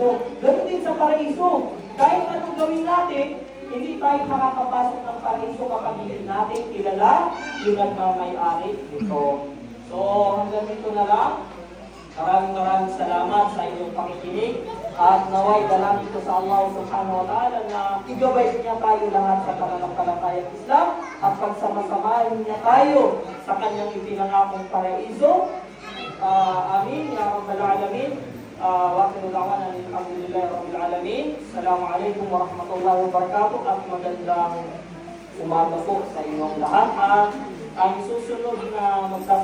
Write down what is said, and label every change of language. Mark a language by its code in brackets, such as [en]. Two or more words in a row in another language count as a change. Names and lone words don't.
[tl] Ganun din sa paraiso. Kahit anong gawin natin, hindi tayo makakapasok ng paraiso kapag hindi natin kilala yung nagmamay-ari nito. So hanggang dito na lang. Maraming salamat sa inyong pakikinig. At naway dalangin ko sa Allah [ar] سبحانه وتعالى [tl] na igabay niya tayo lahat sa pananampalatayang Islam at pagsama-samahin niya tayo sa kanyang ipinangakong paraiso. [ar] آمين يا رب العالمين. وآخر دعوانا الحمد لله رب العالمين. السلام عليكم ورحمة الله وبركاته [tl] at magandang umaga po sa inyong lahat. At ang susunod na magsasalita